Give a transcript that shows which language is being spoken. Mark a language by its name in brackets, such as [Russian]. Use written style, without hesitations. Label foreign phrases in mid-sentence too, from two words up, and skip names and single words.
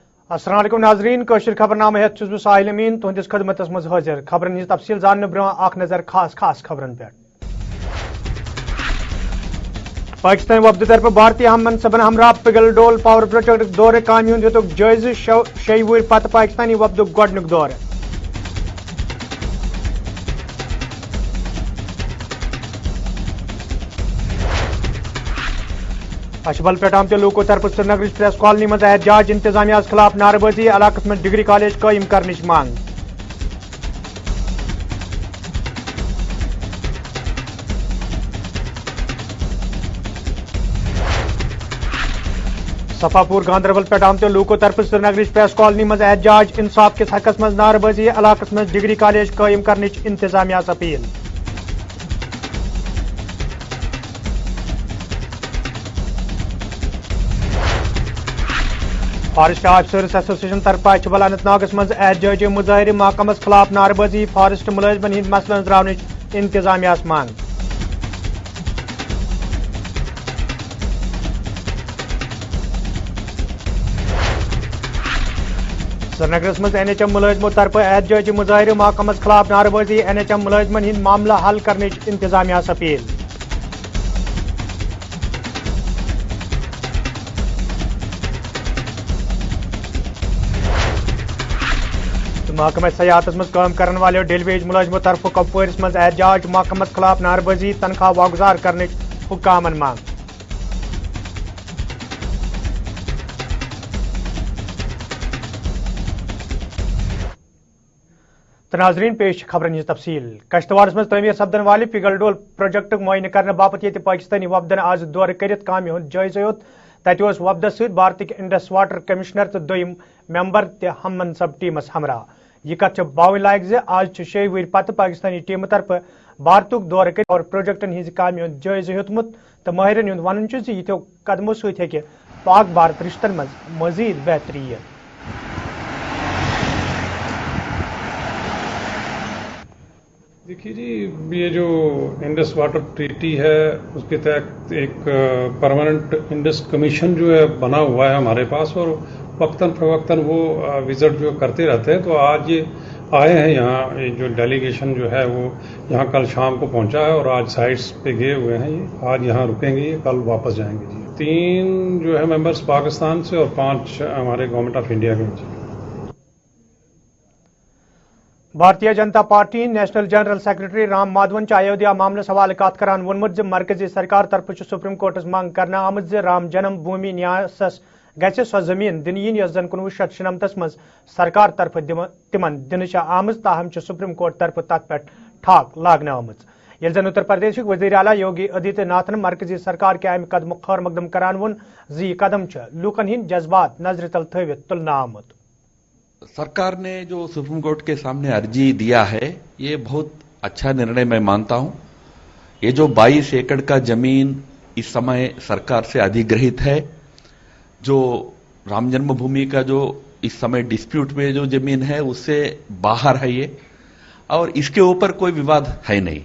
[Kashmiri] अस्सलाम वालेकुम नाजरीन कशर खबरनामा हेत छुस बह साहिल अमीन तुहंदिस खदमतस मज हाजिर खबरन हिंज तफसील जानने ब्रोह आख नजर खास खबरन पे। पाकिस्तान वफद तरफ भारतीय हम मनसबन हमरा पिगल डोल पावर प्रोजेक्ट दौरे कामी हुंद हेतुक जायज़ 6 वुहर पत पाकिस्तानी वफदुक गोडनुक दौरे। अशबल पे आमत लूको तरफ श्रीनगर प्रेस कॉलोनी मज एहतजाज इंतजामिया खिलाफ नारबाजी इलाकस में डिग्री कॉलेज कायम करने मांग। सफापुर गांधरबल पे आमत लूको तरफ श्रीनगर प्रेस कॉलोनी मज एहतजाज इंसाफ के हकस मज नारबाजी इलाकस में डिग्री कॉलेज कायम करने इंतजामिया अपील। फॉरेस्ट ऑफिसर्स एसोसिएशन तरफ अछबल अनंतनागस मज एहतजाजी मुजाहिर महकमस खिलाफ नारबाजी फॉरेस्ट मुलाजमन हिंद मसलन द्रावन इंतजामिया मांग। श्रीनगर मज NHM मुलाजमों तरफ एहतजाजी मुजाहिर महकमस खिलाफ नारबाजी NHM मुलाजमन हिंद मामला हल करने इंतजामिया अपील। महकमा सयाहत मज काम करने वाले डेलवेज मुलाजमों तरफ कपवारिस मज एहतजाज महकमस खिलाफ नारबाजी तनख्वाह वागुजार करने हुक्कामन मांग। नाजरीन पेश खबरन हज तफसील कश्तवाड़स मज तमीर सपदन वाले पिगल डोल प्रोजेक्ट मुआयना करने बापत ये पाकिस्तानी वफदन आज दौर कर कामि हुंद जायज़ हेत तत वफदस सहित भारत [English] Indus Water Commissioner [Kashmiri] तो दोयम मेंबर ते हम मनसब टीमस हमरा। यह कथ बावन लायक जे आज 6 वुहर पत पाकिस्तानी टीम तरफ भारतुक दौर कर और प्रोजेक्टन हज कामि हुंद जायज़ हेतुमुत तो माहिरन हुंद वनन छ जे यिथ्यो कदमों सहित हेके पाक भारत रिश्तन मज मजीद बेहतरी यिथ। [Hindi] देखिए जी, ये जो इंडस वाटर ट्रीटी है उसके तहत एक परमानेंट इंडस कमीशन जो है बना हुआ है हमारे पास और वक्तन फवक्तन वो विजिट जो करते रहते हैं। तो आज ये आए हैं यहाँ, ये जो डेलीगेशन जो है वो यहाँ कल शाम को पहुंचा है और आज साइट्स पे गए हुए हैं। ये आज यहाँ रुकेंगे, ये कल वापस जाएंगे जी। 3 जो है मेंबर्स पाकिस्तान से और 5 हमारे गवर्नमेंट ऑफ इंडिया के जी। [Kashmiri] भारतीय जनता पार्टी [English] National General Secretary [Kashmiri] राम माधवन अयोध्या मामलस हवाले कत करान वोनमुत मरकजी सरकार तरफ सुप्रीम कोर्टस मांग करना आमत राम जन्म भूमि न्यासस गि सो जमीन दिन यन यस 1996 मज सरकार तरफ तिमन दिन आम ताहम सुप्रीम कोर्ट तरफ तथ पे ठाक लागना आमत। ये जन उत्तर प्रदेश वजीर आला योगी आदित्यनाथन मरकजी सरकार के अमि कदम खैर मकदम करान वोन जी कदम लूकन हिंद जज्बात नजर तल थवित तुलना आमत। [Hindi] सरकार ने जो सुप्रीम कोर्ट के सामने अर्जी दिया है ये बहुत अच्छा निर्णय मैं मानता हूं। ये जो 22 एकड़ का जमीन इस समय सरकार से अधिग्रहित है, जो राम जन्मभूमि का जो इस समय डिस्प्यूट में जो जमीन है उससे बाहर है ये, और इसके ऊपर कोई विवाद है नहीं।